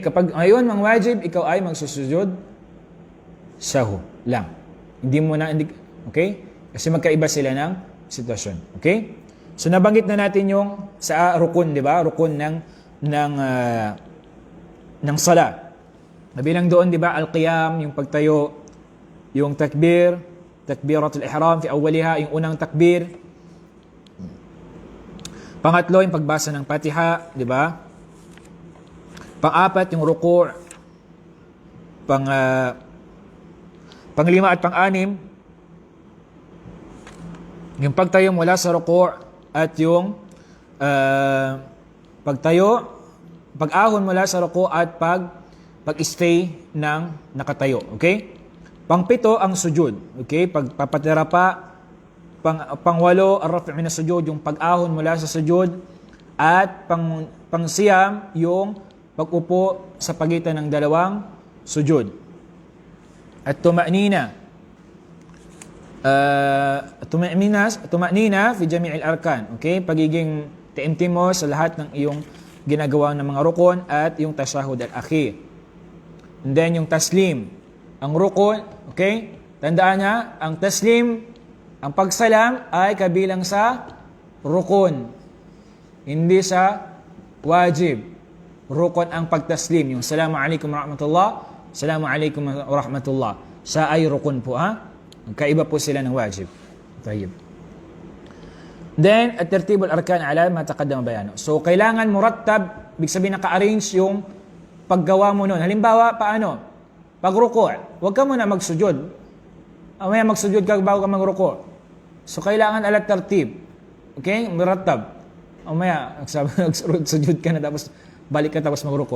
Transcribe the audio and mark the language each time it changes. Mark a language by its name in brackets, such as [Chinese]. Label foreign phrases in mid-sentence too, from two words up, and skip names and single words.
[Filipino] Kapag ngayon ang wajib, ikaw ay magsusujud sahu lang. Hindi mo na, okay? Kasi magkaiba sila ng sitwasyon. Okay? So nabanggit na natin yung sa rukun, di ba? Rukun ng sala. Nabilang doon, di ba? Al-qiyam, yung pagtayo, yung takbir, [Arabic] تكبيرة الإحرام في أولها, [Filipino] yung unang takbir. Pangatlo, yung pagbasa ng Fatiha, di ba? Pang-apat, yung ruku'. Pang-lima at pang-anim, yung pagtayo mula sa ruku' at yung pag-ahon mula sa ruku' at pag-stay ng nakatayo. Okay? Pang-pito, ang sujud. Okay? Pagpapatira pa. Pang-walo, [Arabic] الرفع من السجود, [Filipino] yung pag-ahon mula sa sujud. At pang-siyam, yung pag-upo sa pagitan ng 2 sujud. [Arabic] At الطمأنينة في جميع الأركان. [Filipino] Okay? Pagiging tiimtim mo sa lahat ng iyong ginagawa ng mga rukun at yung [Arabic] التشهد الأخير. [English] And then [Filipino] yung taslim. Ang rukun, okay? Tandaan niya, ang taslim, ang pagsalam ay kabilang sa rukun. Hindi sa wajib. Rukun ang pagtaslim. [Arabic] Yung سلام عليكم ورحمة الله، سلام عليكم ورحمة الله. [Filipino] Sa ay rukun po, ha? Kaiba po sila ng wajib. Tayyib. Then, [Arabic] الترتيب الأركان على ما تقدم بيانه. [Filipino] So, kailangan murattab, ibig sabihin naka-arrange yung paggawa mo nun. Halimbawa, paano? Pag-ruku', huwag ka muna magsujud. Mamaya magsujud ka bago ka mag-ruku'. So, kailangan ala-tertib. Okay? Murattab. Mamaya, nagsujud ka na tapos balik ka tapos mag-ruku'.